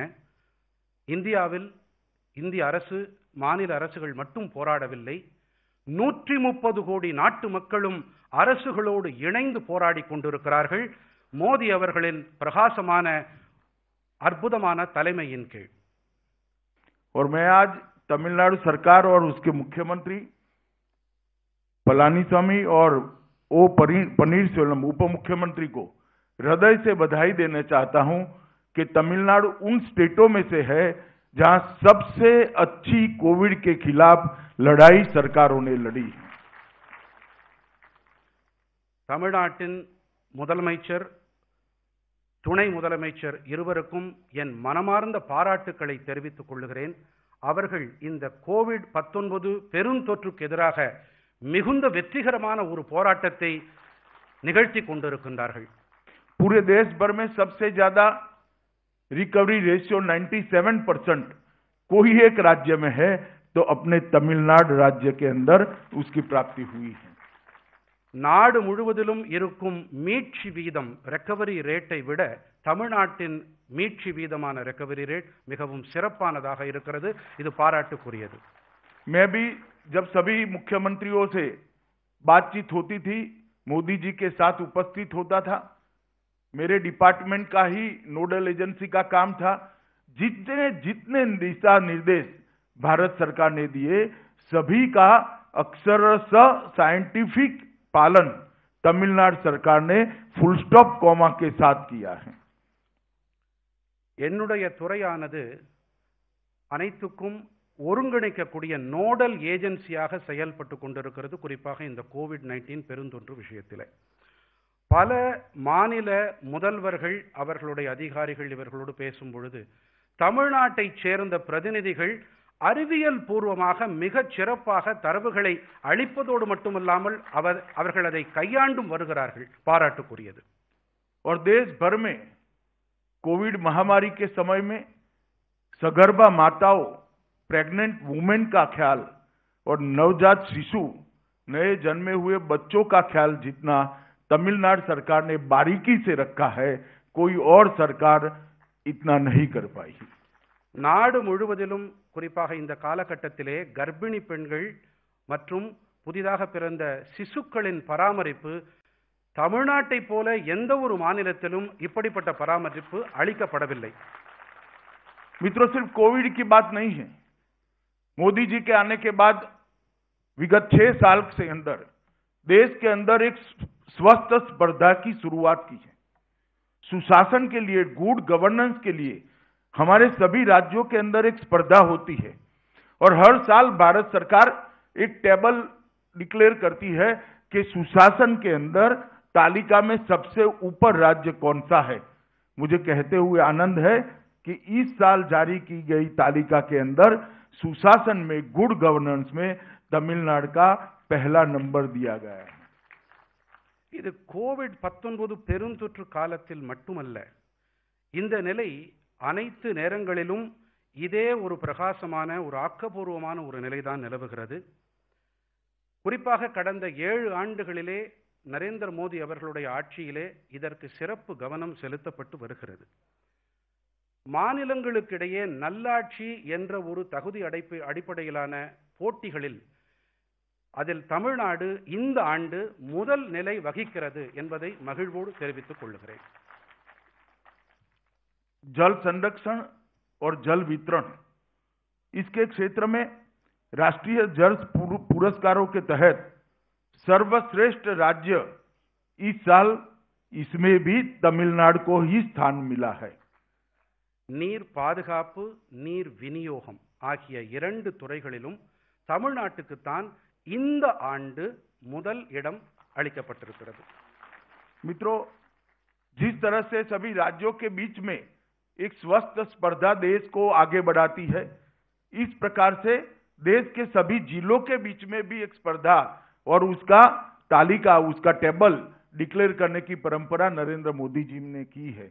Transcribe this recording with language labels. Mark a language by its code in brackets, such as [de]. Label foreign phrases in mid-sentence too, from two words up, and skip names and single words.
[ta] இந்தியாவில் இந்திய அரசு, மாநில அரசுகள் மட்டும் போராடவில்லை. 130 கோடி நாட்டு மக்களும் அரசுகளோடு இணைந்து போராடி கொண்டிருக்கிறார்கள் மோடி அவர்களின் பிரகாசமான அற்புதமான தலைமையின் கீழ். [hi] और मैं आज तमिलनाडु सरकार और उसके मुख्यमंत्री पलानीस्वामी और ओ पनीरसेल्वम उप मुख्यमंत्री को हृदय से बधाई देना चाहता हूं कि तमिलनाडु उन स्टेटों में से है जहां सबसे अच्छी कोविड के खिलाफ लड़ाई सरकारों ने लड़ी है. [ta] தமிழ்நாட்டின் முதலமைச்சர், துணை முதலமைச்சர் இருவருக்கும் என் மனமார்ந்த பாராட்டுக்களை தெரிவித்துக் கொள்கிறேன். அவர்கள் இந்த கோவிட்-19 பெருந்தொற்றுக்கு எதிராக மிகுந்த வெற்றிகரமான ஒரு போராட்டத்தை நிகழ்த்தி கொண்டிருக்கின்றார்கள். [hi] पूरे देश भर में सबसे ज्यादा [en] recovery ratio [hi] 97% कोई एक राज्य में है तो अपने तमिलनाडु राज्य के अंदर उसकी प्राप्ति हुई है. [ta] நாடு முழுவதிலும் இருக்கும் மீட்சி வீதம், [en] recovery rate [ta] விட தமிழ்நாட்டின் மீட்சி வீதமான [en] recovery rate [ta] மிகவும் சிறப்பானதாக இருக்கிறது. இது பாராட்டுக்குரியது. [hi] मैं भी जब सभी मुख्यमंत्रियों से बातचीत होती थी, मोदी जी के साथ उपस्थित होता था. मेरे डिपार्टमेंट का ही [en] nodal agency [hi] का काम था. जितने दिशा निर्देश भारत सरकार ने दिए सभी का अक्षरशः साइंटिफिक पालन तमिलनाडु सरकार ने [en] full stop comma [hi] के साथ किया है. [ta] என்னுடைய துறையானது அனைத்துக்கும் ஒருங்கிணைக்கக்கூடிய [en] nodal agency [ta] செயல்பட்டு கொண்டிருக்கிறது. குறிப்பாக இந்த கோவிட்-19 பெருந்தொற்று விஷயத்தில் பல மாநில முதல்வர்கள், அவர்களுடைய அதிகாரிகள் இவர்களோடு பேசும் பொழுது தமிழ்நாட்டைச் சேர்ந்த பிரதிநிதிகள் அறிவியல் பூர்வமாக மிகச் சிறப்பாக தரவுகளை அளிப்பதோடு மட்டுமல்லாமல் அவர்கள் அதை கையாண்டும் வருகிறார்கள். பாராட்டுக்குரியது. [hi] और देश भर में कोविड महामारी के समय में सगर्भा माताओं, [en] pregnant women [hi] का ख्याल और नवजात शिशु, नए जन्मे हुए बच्चों का ख्याल जितना तमिलनाडु सरकार ने बारीकी से रखा है, कोई और सरकार इतना नहीं कर पाई. [ta] நாடு முழுவதிலும் குறிப்பாக இந்த காலகட்டத்திலே கர்ப்பிணி பெண்கள் மற்றும் புதிதாக பிறந்த சிசுக்களின் பராமரிப்பு தமிழ்நாட்டை போல எந்த ஒரு மாநிலத்திலும் இப்படிப்பட்ட பராமரிப்பு அளிக்கப்படவில்லை. [hi] मित्रों, सिर्फ कोविड की बात नहीं है। मोदी जी के आने के बाद विगत 6 साल से अंदर देश के अंदर एक स्वस्थ स्पर्धा की शुरुआत की है। सुशासन के लिए, [en] good governance [hi] के लिए हमारे सभी राज्यों के अंदर एक स्पर्धा होती है और हर साल भारत सरकार एक [en] table declare [hi] करती है कि सुशासन के अंदर तालिका में सबसे ऊपर राज्य कौन सा है। मुझे कहते हुए आनंद है कि इस साल जारी की गई तालिका के अंदर सुशासन में, [en] good governance [hi] में तमिलनाडु का पहला नंबर दिया गया है। [ta] இது கோவிட்-19 பெருந்தொற்று காலத்தில் மட்டுமல்ல, இந்த நிலை அனைத்து நேரங்களிலும் இதே ஒரு பிரகாசமான, ஒரு ஆக்கப்பூர்வமான ஒரு நிலைதான் நிலவுகிறது. குறிப்பாக கடந்த 7 ஆண்டுகளிலே நரேந்திர மோடி அவர்களுடைய ஆட்சியிலே இதற்கு சிறப்பு கவனம் செலுத்தப்பட்டு வருகிறது. மாநிலங்களுக்கிடையே நல்லாட்சி என்ற ஒரு தகுதி அடிப்படையிலான போட்டிகளில் அதில் தமிழ்நாடு இந்த ஆண்டு முதல் நிலை வகிக்கிறது என்பதை மகிழ்வோடு தெரிவித்துக் கொள்கிறேன். [hi] जल संरक्षण और जल वितरण, इसके क्षेत्र में राष्ट्रीय जल पुरस्कारों के तहत सर्वश्रेष्ठ राज्य इस साल इसमें भी तमिलनाडु को ही स्थान मिला है. [ta] நீர் பாதுகாப்பு, நீர் விநியோகம் ஆகிய 2 துறைகளிலும் தமிழ்நாட்டுக்குத்தான் இந்த ஆண்டு முதல் இடம் அளிக்கப்பட்டிருக்கிறது. [hi] मित्रों, जिस तरह से सभी राज्यों के बीच में एक स्वस्थ स्पर्धा देश को आगे बढ़ाती है, इस प्रकार से देश के सभी जिलों के बीच में भी एक स्पर्धा और उसका तालिका, उसका [en] table declare [hi] करने की परंपरा नरेंद्र मोदी जी ने की है.